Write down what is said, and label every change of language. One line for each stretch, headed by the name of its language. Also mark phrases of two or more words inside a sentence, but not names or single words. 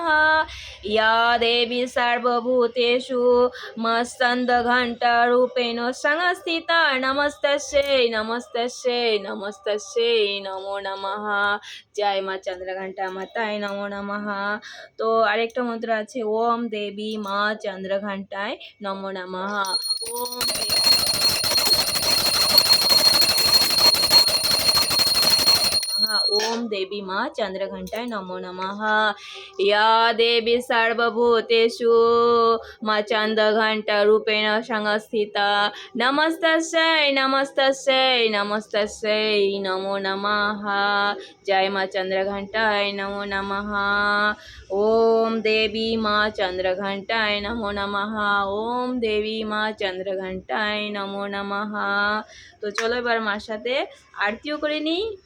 Sanskrit: या देवी सर्वभूतेषु मा चन्द्र घण्टा रूपेण संस्थिता नमस्तस्यै नमो नमः।
Bangla: জয় মা চন্দ্রঘণ্টা মাতায়
Sanskrit: नमो नमः।
Bangla: তো আরেকটা মন্ত্র আছে,
Sanskrit: ओम देवी मा चन्द्रघण्टाय नमो नमः। ओम देवी माँ चंद्रघंटाय नमो नमः। या देवी सर्वभूतेषु माँ चंद्रघंटा रूपेण संस्थिता नमस्तस्यै नमो नमः। जय माँ चंद्रघंटाय नमो नमः। ओम देवी माँ चंद्रघंटाय नमो नमः। ओम देवी माँ चंद्रघंटाय नमो नमः।
Hindi: तो चलो
Bangla: এবার মার সাথে আরতিও করে নিই।